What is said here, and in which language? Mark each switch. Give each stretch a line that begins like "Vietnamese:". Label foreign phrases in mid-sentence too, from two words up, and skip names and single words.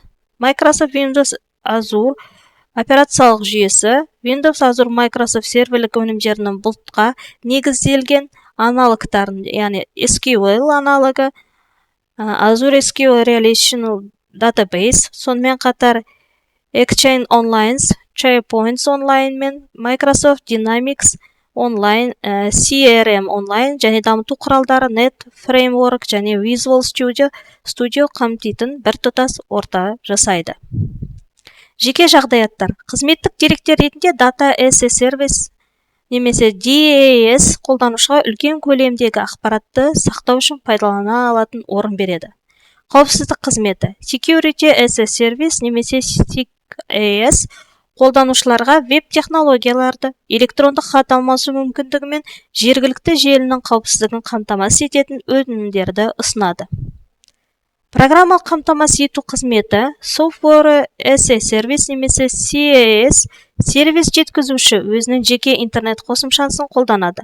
Kazakh: Microsoft Windows Azure операциялық жүйесі Windows Azure Microsoft серверлік өнімдерінің бұлтқа негізделген аналогтарын, яғни SQL аналогы, Azure SQL Relational Database, сонымен қатар Exchange Online, SharePoint Online мен Microsoft Dynamics Online, CRM Online және дамыту құралдары Net Framework және Visual Studio қамтитын біртұтас орта жасайды. Жеке жағдаяттар. Қызметтік деректер ретінде
English: Data as a Service
Kazakh: немесе DAS қолданушыға үлкен көлемдегі ақпаратты сақтау үшін пайдалана алатын орын береді. Қауіпсіздік қызметі.
English: Security as a Service
Kazakh: немесе SecAS қолданушыларға веб-технологияларды, электрондық хат алмасу мүмкіндігімен жергілікті желінің қауіпсіздігін қамтамасыз ететін өнімдерді ұсынады. Программалық қамтамасыз ету қызметі
English: Software as a Service
Kazakh: немесе CAS сервис жеткізуші өзінің жеке интернет қосымшасын қолданады.